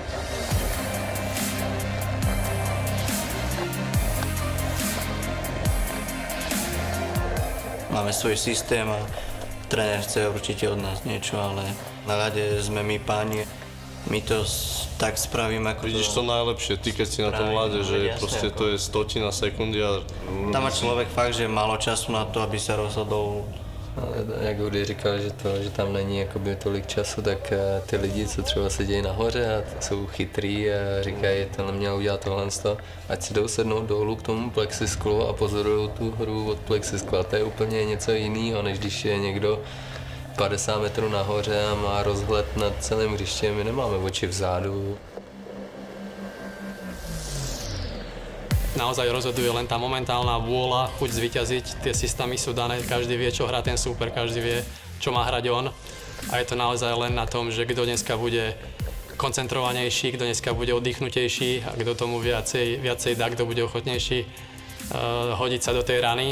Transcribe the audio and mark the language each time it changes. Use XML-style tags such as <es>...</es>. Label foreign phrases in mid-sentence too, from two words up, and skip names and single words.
<sk>Máme svoj systém a tréner chce určite od nás niečo, ale na ľade sme my páni. My to tak spravíme, ako Vidíš to najlepšie, ty keď si na tom ľade, že proste to je 100 sekundy a... Tam má človek fakt, že málo času na to, aby sa rozhodol.</sk> <cs>Ale jak Udy říkal, že tam není jakoby tolik času, tak ty lidi, co třeba sedějí nahoře a jsou chytrý a říkají, to neměl udělat tohle, ať si jdou sednout dolů k tomu plexisklu a pozorují tu hru od plexiskla. A to je úplně něco jiného, než když je někdo 50 metrů nahoře a má rozhled nad celým hřištěm. My nemáme oči vzadu.</cs> <sk>Naozaj rozhoduje len tá momentálna vôľa, chuť zvíťaziť. Tie systémy sú dané, každý vie, čo hrá ten súper, každý vie, čo má hrať on. A je to naozaj len na tom, že kto dneska bude koncentrovanejší, kto dneska bude oddychnutejší a kto tomu viacej dá, kto bude ochotnejší hodiť sa do tej rany.</sk>